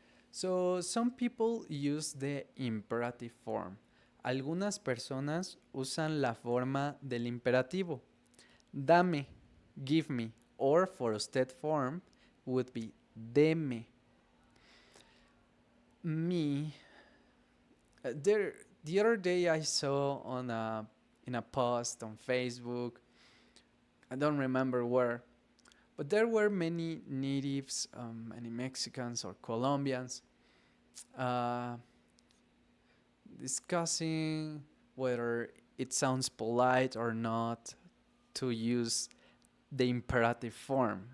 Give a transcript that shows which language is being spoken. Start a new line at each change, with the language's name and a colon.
English: So, some people use the imperative form.
Spanish: Algunas personas usan la forma del imperativo.
English: Dame, give me, or for usted form would be deme. Me. The other day I saw in a post on Facebook, I don't remember where, but there were many natives, many Mexicans or Colombians, discussing whether it sounds polite or not to use the imperative form.